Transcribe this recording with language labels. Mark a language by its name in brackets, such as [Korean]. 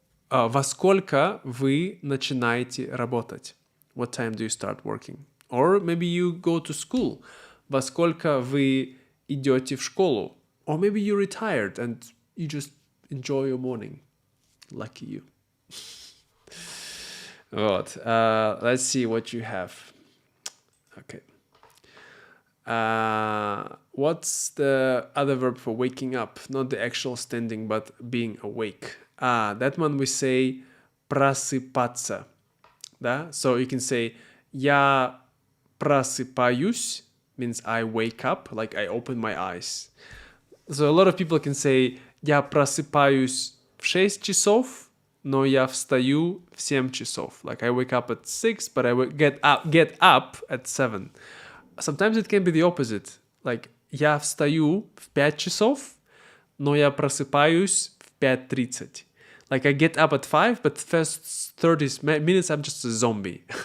[Russian] Во сколько вы начинаете работать? [English] What time do you start working? Or maybe you go to school. [Russian] Во сколько вы идете в школу? [English] Or maybe you retired and you just enjoy your morning. Lucky you. Вот. Let's see what you have. Okay. What's the other verb for waking up? Not the actual standing, but being awake. That one we say просыпаться. Да? So you can say [Russian] я просыпаюсь [English] means I wake up, like I open my eyes. So a lot of people can say [Russian] я просыпаюсь в 6 часов, но я встаю в 7 часов. [English] Like I wake up at 6, but I get up at 7. Sometimes it can be the opposite. [Russian] Like я встаю в 5 часов, но я просыпаюсь в 5:30. [English] Like I get up at 5, but first 30 minutes I'm just a zombie.